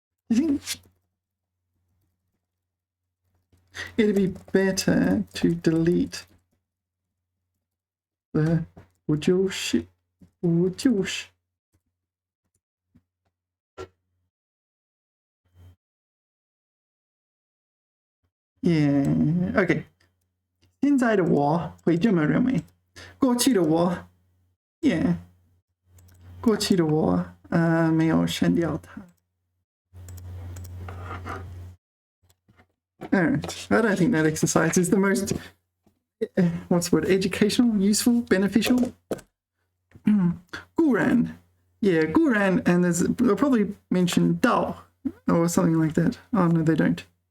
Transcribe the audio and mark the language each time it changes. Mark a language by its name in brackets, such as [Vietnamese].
[English] I think it'd be better to delete the 不就是 Yeah, okay. [Chinese] 现在的我会这么认为，过去的我 Yeah, 过去的我没有删掉它。 [English] Alright, I don't think that exercise is the most, what's the word, educational, useful, beneficial? 固然, yeah, 固然, and they'll probably mention 道 or something like that. Oh no, they don't.